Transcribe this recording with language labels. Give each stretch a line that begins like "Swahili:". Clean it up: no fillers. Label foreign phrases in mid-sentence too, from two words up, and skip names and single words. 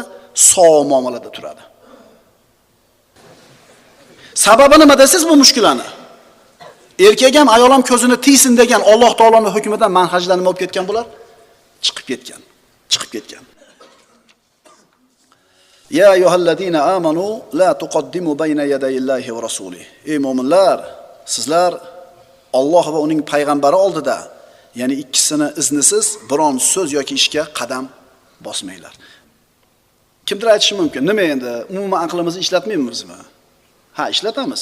Uzbek: Sog' muomalada turadi. Sababi nima desiz bu mushkulani? Erkak ham ayol ham ko'zini tiysin degan Alloh taoloning hukmidan manhajdan nima bo'lib ketgan bular? Chiqib ketgan.
Arabic: يا أيها الذين آمنوا لا تقدموا بين يدي الله ورسوله.
Uzbek: Ey mu'minlar, sizlar Alloh va uning payg'ambari oldida, ya'ni ikkisini iznisiz biron so'z yoki ishga qadam bosmanglar. Kimdir aytishi mumkin, nima endi, umuman aqlimizni ishlatmaymizmi? Ha, ishlatamiz.